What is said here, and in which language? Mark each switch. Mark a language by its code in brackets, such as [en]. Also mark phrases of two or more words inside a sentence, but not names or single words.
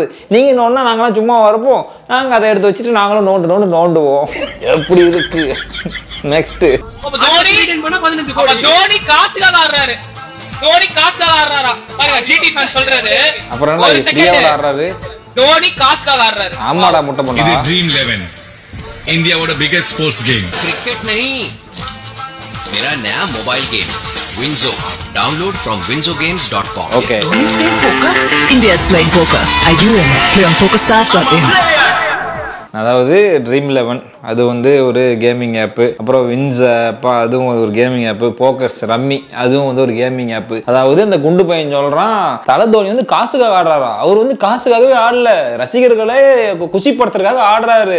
[ta] நீங்க நோண்டா நாங்களாம் சும்மா வரப்போம், நாங்க அதை எடுத்து வச்சுட்டு நாங்களும் நோண்டுவோம். எப்படி இருக்கு? நெக்ஸ்ட் தோனி காசுக்காக ஆடுறாரு. தோனி காசுக்காக ஆடுறாரா பாருங்க, ஜிடி ஃபேன் சொல்றது. அப்புறம் என்ன ஃப்ரீயா ஆடுறாரு? தோனி காசுக்காக ஆடுறாரு. ஆமாடா முட்டை பண்ணா. [en] இது ட்ரீம் 11 India biggest sports game. [hi] क्रिकेट नहीं, मेरा नया [en] mobile game [hi] विंजो, [en] download from [hi] winzogames.com। [en] Okay. Dhoni's playing poker. India's playing poker. IUM. Play on pokerstars.in. [ta] அதாவது ட்ரீம் 11 அது வந்து ஒரு [en] gaming app. [ta] அப்புறம் வின்ஸ் அப்பா அதுவும் ஒரு [en] gaming app. [ta] போக்கர்ஸ் ரம்மி அதுவும் வந்து ஒரு [en] gaming app. [ta] அதாவது இந்த குண்டு பையன் சொல்றான், தலை தோனி வந்து காசுக்காக ஆடுறாரா? அவர் வந்து காசுக்காகவே ஆடல, ரசிகர்களே குஷிப்படுத்துறதுக்காக ஆடுறாரு.